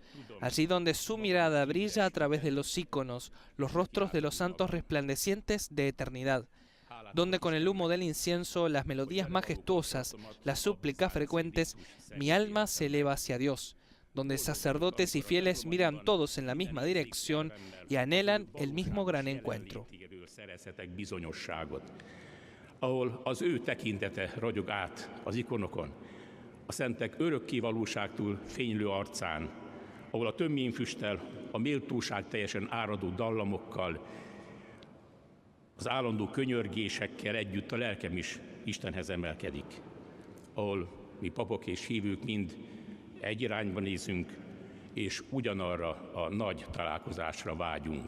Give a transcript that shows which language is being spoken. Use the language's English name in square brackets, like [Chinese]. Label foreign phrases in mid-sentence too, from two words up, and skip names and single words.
[Spanish] Allí donde su mirada brilla a través de los íconos, los rostros de los santos resplandecientes de eternidad. Donde con el humo del incienso, las melodías majestuosas, las súplicas frecuentes, mi alma se eleva hacia Dios. Donde sacerdotes y fieles miran todos en la misma dirección y anhelan el mismo gran encuentro. [Hungarian] Ahol az ő tekintete ragyog át az ikonokon, a szentek örökké valóságtól fénylő arcán, ahol a töményfüsttel, a méltóság teljesen áradó dallamokkal, az állandó könyörgésekkel együtt a lelkem is Istenhez emelkedik, ahol mi papok és hívők mind egy irányba nézünk, és ugyanarra a nagy találkozásra vágyunk.